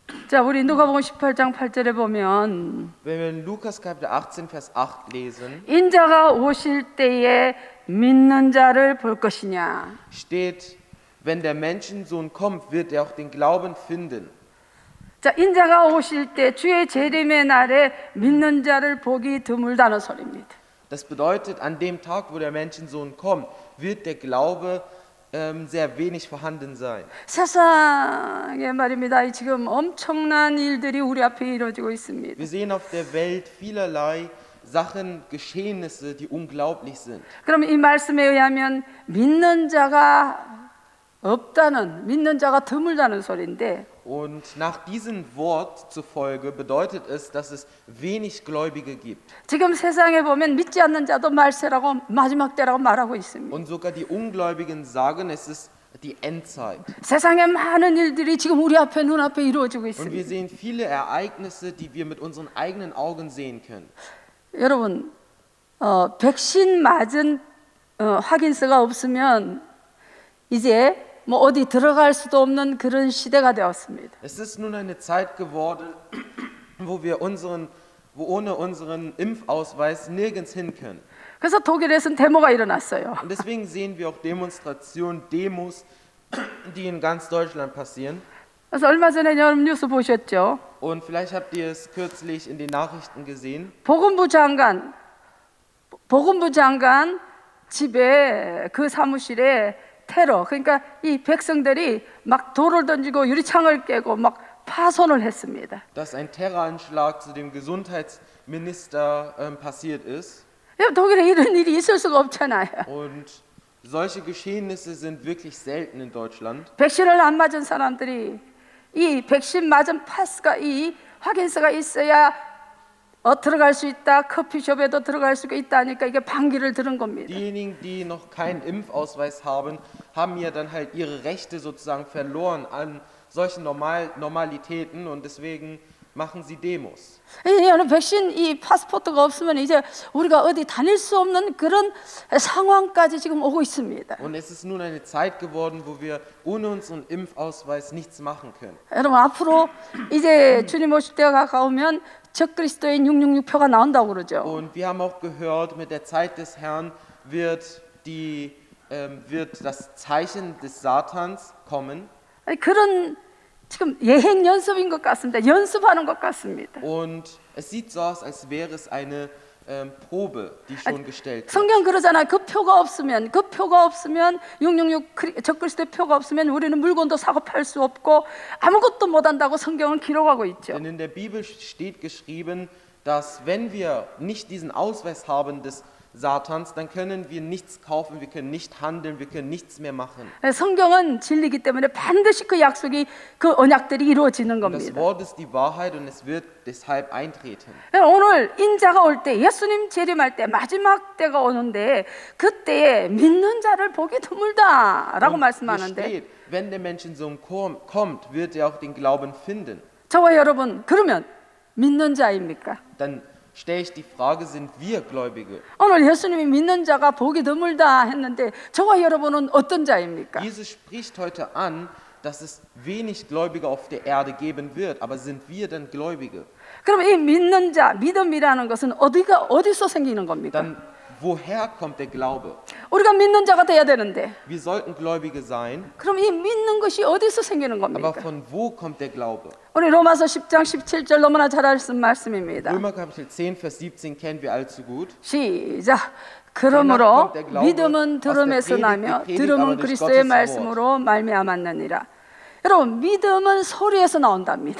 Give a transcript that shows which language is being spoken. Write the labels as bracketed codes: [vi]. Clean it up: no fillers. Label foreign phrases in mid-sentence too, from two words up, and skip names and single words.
[ko] 자, 우리 누가복음 18장 8절에 보면 [de] Wenn wir in Lukas Kapitel 18, Vers 8 lesen, [ko] 인자가 오실 때에 믿는 자를 볼 것이냐. [de] steht, wenn der Menschensohn kommt, wird er auch den Glauben finden. [ko] 자, 인자가 오실 때 주의 재림의 날에 믿는 자를 보기 드물다는 소리입니다. [de] Das bedeutet, an dem Tag, wo der Menschensohn kommt, wird der Glaube sehr wenig vorhanden sein. [ko] 세상에 말입니다. 지금 엄청난 일들이 우리 앞에 이루어지고 있습니다. [de] Wir sehen auf der Welt vielerlei Sachen, Geschehnisse, die unglaublich sind. [ko] 그럼 이 말씀에 의하면 믿는 자가 없다는, 믿는 자가 드물다는 소리인데, [de] Und nach diesem Wort zufolge bedeutet es, dass es wenig Gläubige gibt. [ko] 지금 세상에 보면 믿지 않는 자도 말세라고 마지막 때라고 말하고 있습니다. [de] Und sogar die Ungläubigen sagen, es ist die Endzeit. [ko] 세상에 많은 일들이 지금 우리 앞에 눈앞에 이루어지고 [de] Und wir [ko] 있습니다. [de] sehen viele Ereignisse, die wir mit unseren eigenen Augen sehen können. [ko] 여러분, 백신 맞은 확인서가 없으면 이제 뭐 어디 들어갈 수도 없는 그런 시대가 되었습니다. [de] Es ist nun eine Zeit geworden, wo ohne unseren Impfausweis nirgends hin können. [ko] 그래서 독일에서는 데모가 일어났어요. [de] Und deswegen sehen wir auch Demonstrationen, Demos, die in ganz Deutschland passieren. [ko] 그래서 얼마 전에 여러분 뉴스 보셨죠? [de] Und vielleicht habt ihr es kürzlich in den Nachrichten gesehen. [ko] 보건부 장관 집에 그 사무실에 테러, 그러니까 이 백성들이 막 돌을 던지고 유리창을 깨고 막 파손을 했습니다. [de] Dass ein Terroranschlag zu dem Gesundheitsminister passiert ist. [ko] 독일에 이런 일이 있을 수가 없잖아요. [de] Und solche Geschehnisse sind wirklich selten in Deutschland. [ko] 백신을 안 맞은 사람들이 이 백신 맞은 파스가 이 확인서가 있어야 들어갈 수 있다. 커피숍에도 들어갈 수 있다니까 이게 반기를 들은 겁니다. [de] Diejenigen, die noch keinen Impfausweis haben, haben ja dann halt ihre Rechte sozusagen verloren an solchen Normalitäten und deswegen machen sie Demos. [ko] 여러분 백신 이 파스포트가 없으면 이제 우리가 어디 다닐 수 없는 그런 상황까지 지금 오고 있습니다. [de] Und es ist nun eine Zeit geworden, wo wir ohne unseren Impfausweis nichts machen können. [ko] 여러분 앞으로 이제 주님 오실 때가 가까우면 적그리스도인 666표가 나온다고 그러죠. [de] Und wir haben auch gehört, mit der Zeit des Herrn wird das Zeichen des Satans kommen. [ko] 그런 지금 예행 연습인 것 같습니다. 연습하는 것 같습니다. [de] Und es sieht so aus, als wäre es eine Probe, die schon gestellt wird. [ko] 성경 그러잖아요. 그 표가 없으면 666 적그리스도의 표가 없으면 우리는 물건도 사고 팔 수 없고 아무것도 못 한다고 성경은 기록하고 있죠. [de] Denn in der Bibel steht geschrieben, dass wenn wir nicht diesen Ausweis haben des Satans, dann können wir nichts kaufen, wir können nicht handeln, wir können nichts mehr machen. [ko] 성경은 진리이기 때문에 반드시 그 약속이 그 언약들이 이루어지는 [de] Das [ko] 겁니다. [de] Wort ist die Wahrheit und es wird deshalb eintreten. [ko] 오늘 인자가 올 때, 예수님 재림할 때 마지막 때가 오는데 그때에 믿는 자를 보기 드물다라고 [de] Und hier [ko] 말씀하는데 [de] steht, wenn der Menschensohn kommt, wird er auch den Glauben finden. [ko] 저와 여러분 그러면 믿는 자입니까? [de] Dann stelle ich die Frage, sind wir Gläubige? [ko] 오늘 예수님이 믿는 자가 보기 드물다 했는데 저와 여러분은 어떤 자입니까? [de] Jesus spricht heute an, dass es wenig Gläubige auf der Erde geben wird, aber sind wir dann Gläubige? [ko] 그럼 이 믿는 자, 믿음이라는 것은 어디서 생기는 겁니까? [de] Dann woher kommt der Glaube? [ko] 우리가 믿는 자가 돼야 되는데 [de] Wir sollten Gläubige sein, [ko] 그럼 이 믿는 것이 어디서 생기는 [de] aber [ko] 겁니까? [de] von wo kommt der Glaube? [ko] 우리 로마서 10장 17절 너무나 잘 아시는 말씀입니다. [de] Römer Kapitel 10, Vers 17 kennen wir allzu gut. [ko] 시작. 그러므로 믿음은 들음에서 나며 들음은 그리스도의 말씀으로 말미암았느니라. 여러분 믿음은 소리에서 나온답니다.